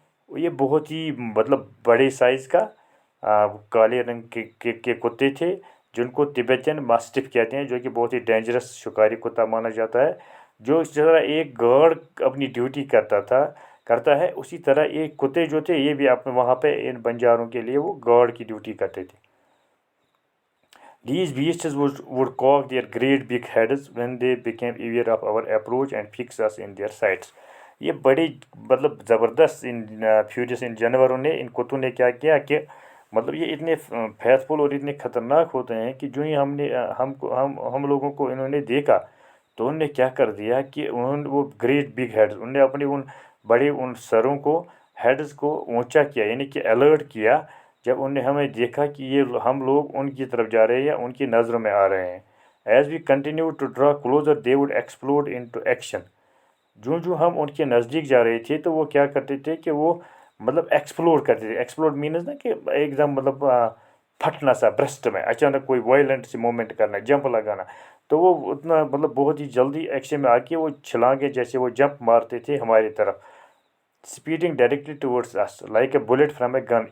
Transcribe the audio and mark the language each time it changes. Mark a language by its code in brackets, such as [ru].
[ur] یہ بہت ہی مطلب بڑے سائز کا کالے رنگ کے کتے تھے, جن کو تبیتین ماسٹف کہتے ہیں, جو کہ بہت ہی ڈینجرس شکاری کتا مانا جاتا ہے. جو اس طرح ایک گارڈ اپنی ڈیوٹی کرتا ہے, اسی طرح ایک کتے جو تھے یہ بھی اپنے وہاں پہ ان بنجاروں کے لیے وہ گارڈ کی ڈیوٹی کرتے تھے. [en] These beasts would cock their great big heads when they became aware of our approach and fix us in their sights. [ur] یہ بڑے مطلب زبردست ان فیوریس ان جانوروں نے, ان کتوں نے کیا کیا کہ مطلب یہ اتنے فیتھفل اور اتنے خطرناک ہوتے ہیں کہ جو ہی ہم لوگوں کو انہوں نے دیکھا تو انہوں نے کیا کر دیا کہ وہ گریٹ بگ ہیڈز, انہوں نے اپنی ان بڑے ان سروں کو, ہیڈز کو اونچا کیا, یعنی کہ الرٹ کیا جب انہوں نے ہمیں دیکھا کہ یہ ہم لوگ ان کی طرف جا رہے ہیں یا ان کی نظروں میں آ رہے ہیں. [en] As we continue to draw closer they would explode into action. [ur] جو ہم ان کے نزدیک جا رہے تھے تو وہ کیا کرتے تھے کہ وہ مطلب ایکسپلوڈ کرتے تھے. ایکسپلوڈ مینز نا کہ ایک دم مطلب پھٹنا سا برسٹ میں, اچانک کوئی وائلنٹ سی مومنٹ کرنا, جمپ لگانا. تو وہ اتنا مطلب بہت ہی جلدی ایکشن میں آ کے وہ چھلانگے جیسے وہ جمپ مارتے تھے ہماری طرف, [en] Speeding directly towards us like a bullet from a gun.